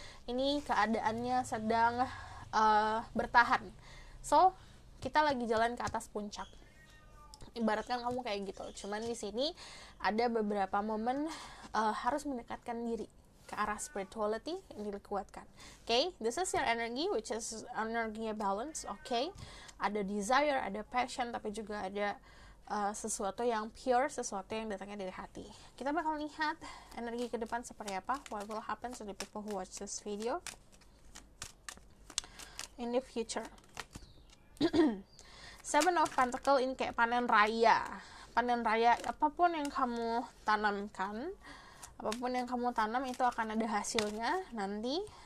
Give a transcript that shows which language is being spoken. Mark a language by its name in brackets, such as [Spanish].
[Indonesian] Ini keadaannya sedang bertahan. So, kita lagi jalan ke atas puncak. Ibaratkan kamu kayak gitu. Cuman di sini ada beberapa momen harus mendekatkan diri ke arah spirituality yang dikuatkan. [English] Okay, this is your energy, which is energy balance. [Indonesian] Okay, ada desire, ada passion, tapi juga ada sesuatu yang pure, sesuatu yang datangnya dari hati. Kita bakal lihat energi ke depan seperti apa. [English] What will happen to the people who watch this video in the future. [Indonesian] 7 of Pentacle ini kayak panen raya. Apapun yang kamu tanamkan, apapun yang kamu tanam itu akan ada hasilnya nanti.